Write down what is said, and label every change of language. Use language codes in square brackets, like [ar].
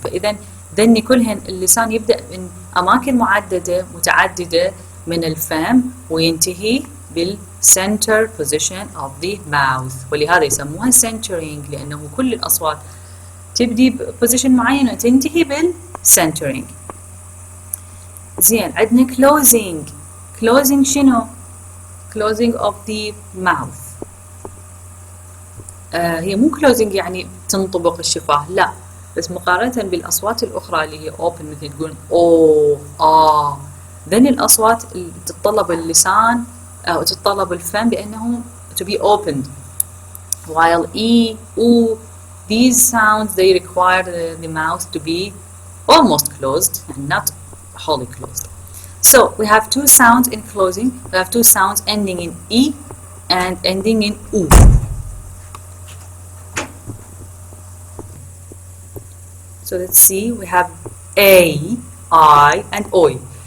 [ar] فإذا ذني كلهن اللسان يبدأ من أماكن متعددة من الفم وينتهي بالcenter position of the mouth، ولهذا يسموها centering لأنه كل الأصوات تبدي بposition معينة وتنتهي بالcentering. زين عندنا closing شنو؟ closing of the mouth. هي مو closing يعني تنطبق الشفاه، لا، بس مقارنة بالأصوات الأخرى اللي هي open مثل تقول أو ذن الأصوات اللي تتطلب اللسان أو تتطلب الفم بأنه [en] to be opened، while E, U, these sounds they require the mouth to be almost closed and not wholly closed. So we have two sounds in closing. We have two sounds ending in E and ending in U. So let's see, we have A, I, and Oi.